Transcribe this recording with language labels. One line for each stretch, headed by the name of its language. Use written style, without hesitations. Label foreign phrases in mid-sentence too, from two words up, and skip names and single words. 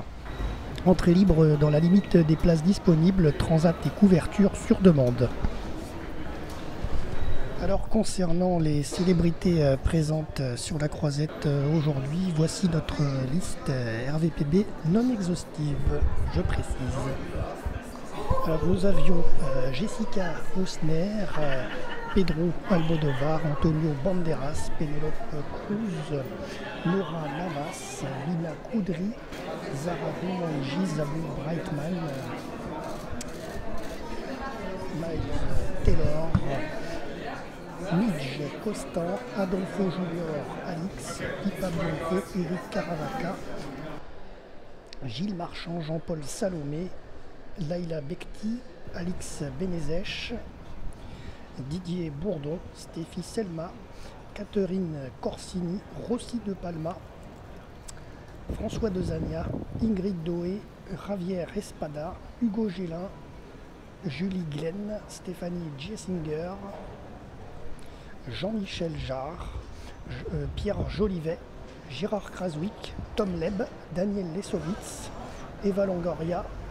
French: Entrée libre dans la limite des places disponibles, transat et couverture sur demande. Alors concernant les célébrités présentes sur la croisette aujourd'hui, voici notre liste RVPB non exhaustive, je précise. Alors nous avions Jessica Osner, Pedro Almodovar, Antonio Banderas, Penelope Cruz, Nora Navas, Lina Koudry, Zara Boumanji, Zabou Brightman, Miles Taylor, Midge Costin, Adolfo Junior, Alix, Pipa Bianco, Eric Caravaca, Gilles Marchand, Jean-Paul Salomé, Laila Bekti, Alix Benezech, Didier Bourdon, Stéphie Selma, Catherine Corsini, Rossi de Palma, François Dezania, Ingrid Doé, Javier Espada, Hugo Gélin, Julie Glenn, Stéphanie Jessinger, Jean-Michel Jarre, Pierre Jolivet, Gérard Kraswick, Tom Leb, Daniel Lesovitz, Eva Longoria,